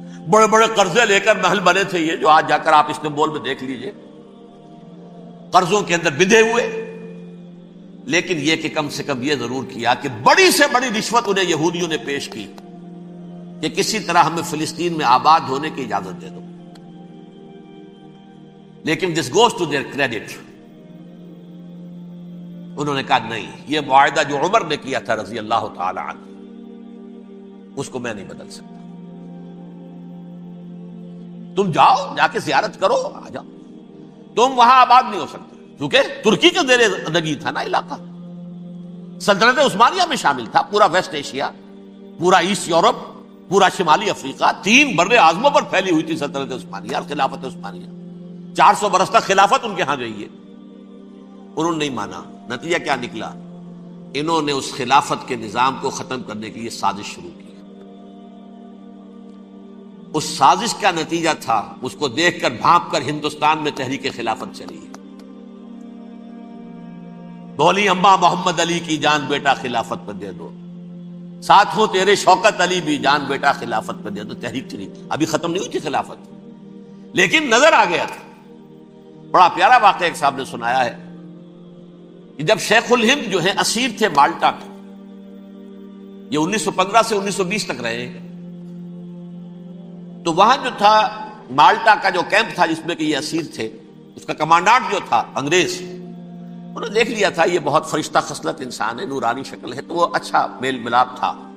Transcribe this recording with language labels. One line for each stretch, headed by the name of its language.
Urdu: بڑے بڑے قرضے لے کر محل بنے تھے یہ, جو آج جا کر آپ استنبول میں دیکھ لیجئے, قرضوں کے اندر بندھے ہوئے. لیکن یہ کہ کم سے کم یہ ضرور کیا کہ بڑی سے بڑی رشوت انہیں یہودیوں نے پیش کی کہ کسی طرح ہمیں فلسطین میں آباد ہونے کی اجازت دے دو.
English: لیکن this goes to their credit.
Urdu: انہوں نے کہا نہیں، یہ معاہدہ جو عمر نے کیا تھا رضی اللہ تعالی عنہ، اس کو میں نہیں بدل سکتا. تم جاؤ، جا کے زیارت کرو، آ جاؤ. تم وہاں آباد نہیں ہو سکتے کیونکہ ترکی کے زیر نگی تھا نا علاقہ. سلطنت عثمانیہ میں شامل تھا پورا ویسٹ ایشیا، پورا ایسٹ یورپ، پورا شمالی افریقہ. 3 بر اعظموں پر پھیلی ہوئی تھی سلطنت عثمانیہ اور خلافت عثمانیہ. 400 برس تک خلافت ان کے ہاں گئی ہے. انہوں نے نہیں مانا. نتیجہ کیا نکلا؟ انہوں نے اس خلافت کے نظام کو ختم کرنے کے لیے سازش شروع کی. اس سازش کا نتیجہ تھا، اس کو دیکھ کر بھانپ کر ہندوستان میں تحریک خلافت چلی ہے. بولی اماں محمد علی کی جان بیٹا خلافت پر دے دو، ساتھوں تیرے شوکت علی بھی جان بیٹا خلافت پر دے دو. تحریک چلی. ابھی ختم نہیں ہوئی تھی خلافت، لیکن نظر آ گیا تھا. بڑا پیارا واقعہ ایک صاحب نے سنایا ہے کہ جب شیخ الہند جو ہیں اسیر تھے مالٹا میں، یہ 1915 سے 1920 تک رہے، تو وہاں جو تھا مالٹا کا جو کیمپ تھا جس میں کہ یہ اسیر تھے، اس کا کمانڈانٹ جو تھا انگریز، انہوں نے دیکھ لیا تھا یہ بہت فرشتہ خصلت انسان ہے، نورانی شکل ہے، تو وہ اچھا میل ملاپ تھا.